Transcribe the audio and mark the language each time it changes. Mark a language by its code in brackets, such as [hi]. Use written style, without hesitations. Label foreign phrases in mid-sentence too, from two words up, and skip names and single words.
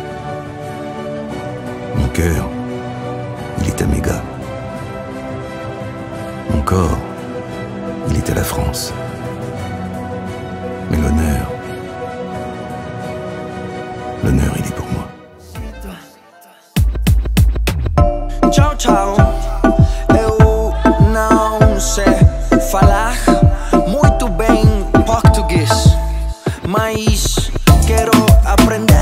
[fr] Mon cœur, il est à Méga. Mon corps, il est à la France. Mais l'honneur, il est pour moi. [it] Ciao, ciao. [pt] Eu não sei falar muito bem português, mas quero aprender.